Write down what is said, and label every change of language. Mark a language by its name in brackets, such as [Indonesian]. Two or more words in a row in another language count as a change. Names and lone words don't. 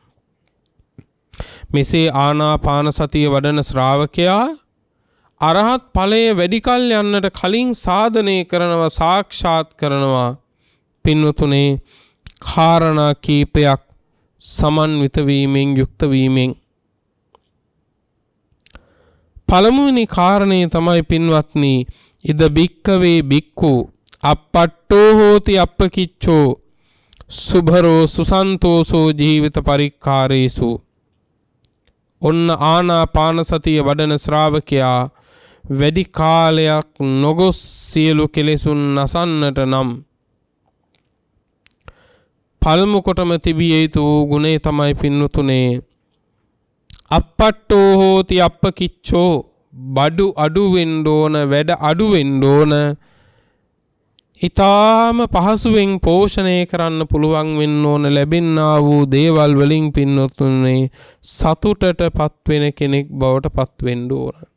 [Sinhala] මෙසේ ආනාපාන සතිය වඩන ශ්‍රාවකයා අරහත් ඵලය වැඩි කල් යන්නට කලින් සාධනය කරනවා, සාක්ෂාත් කරනවා. පින්වතුනේ කාරණා කීපයක් සමන්විත වීමෙන් යුක්ත වීමෙන් පළමුවෙනි කාරණේ තමයි පින්වත්නි [Pali] ඉද බික්කවේ බික්කු අප්පට්ටෝ හෝති අප්පකිච්චෝ සුභරෝ සුසන්තෝසෝ ජීවිත පරික්කාරේසු. [Sinhala] ඔන්න ආනාපාන සතිය වඩන ශ්‍රාවකයා වැඩි කාලයක් නොගොස් සියලු කෙලෙසුන් නසන්නට නම් පළමු කොටම තිබිය යුතු ගුණය තමයි පින්වතුනේ [Pali] අප්පට්ටෝ හෝති අප්පකිච්චෝ [Sinhala] බඩු අඩු වෙන්න ඕන, වැඩ අඩු වෙන්න ඕන, ඊටාම පහසුවෙන් පෝෂණය කරන්න පුළුවන් වෙන්න ඕන ලැබෙන්නා වූ දේවල් වලින් පින්නතුනේ සතුටටපත් වෙන කෙනෙක් බවට පත් වෙන්න ඕන.